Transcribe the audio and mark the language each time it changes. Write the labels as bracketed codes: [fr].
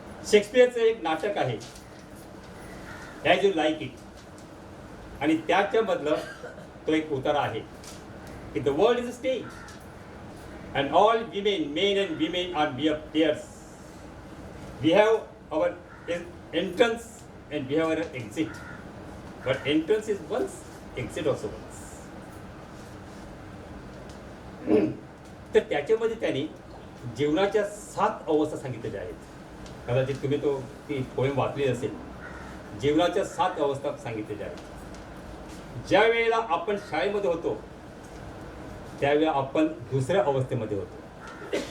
[mr] शेक्सपियरचं एक नाटक आहे ॲज यू लाईक इट, आणि त्याच्यामधलं तो एक उतारा आहे की [en] The world is a stage and all women, men and women are players. We have our entrance and we have our exit, but entrance is once, exit also once. [mr] तर त्याच्यामध्ये त्यांनी जीवनाच्या 7 अवस्था सांगितलेल्या आहेत. कदाचित तुम्ही ती पोएम वाचली असेल. जीवनाच्या 7 अवस्था सांगितलेल्या आहेत. ज्या वेळेला आपण शाळेमध्ये होतो त्यावेळेला आपण दुसऱ्या अवस्थेमध्ये होतो.